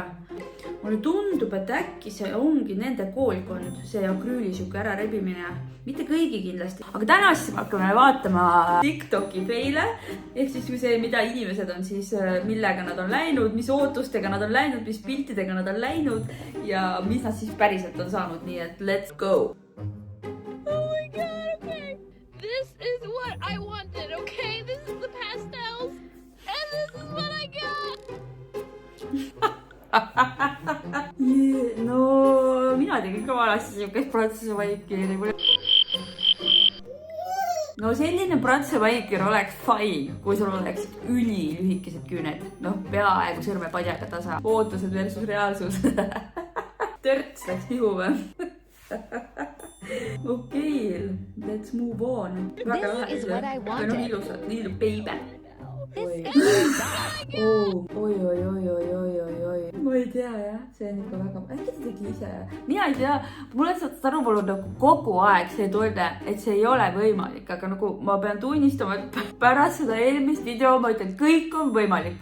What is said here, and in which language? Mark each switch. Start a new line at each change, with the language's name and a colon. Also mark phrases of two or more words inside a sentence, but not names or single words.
Estonian: Mulle tundub, et äkki see ongi nende koolkond, see akrüüli siuke ära rebimine. Mitte kõigi kindlasti. Aga täna siis hakkame vaatama TikToki faile. Ehk siis see, mida inimesed on siis, millega nad on läinud, mis ootustega nad on läinud, mis piltidega nad on läinud ja mis nad siis päriselt on saanud. Nii et
English: let's go! Oh my god, okay. This is what I wanted, okay? This is the pastels. And this is what I got.
Estonian: No, mina tegin ka valesti siukest prantsuse vaikiri. No selline prantsuse vaikir oleks fine, kui sul oleks ülilühikesed küüned. Noh, peaaegu sõrmepadjaga tasa. Ootused versus reaalsus. Törts läks nihu või? Okei,
English: let's move on.
Estonian: Väga vähe. No ilusad, nii baby. Oi. Ma ei tea jah, see on ikka väga, äkki ta tegi ise. Mina ei tea, mulle tänu pole nagu kogu aeg see tunne, et see ei ole võimalik, aga nagu ma pean tunnistama, et pärast seda eelmist video ma ütlen, et kõik on võimalik.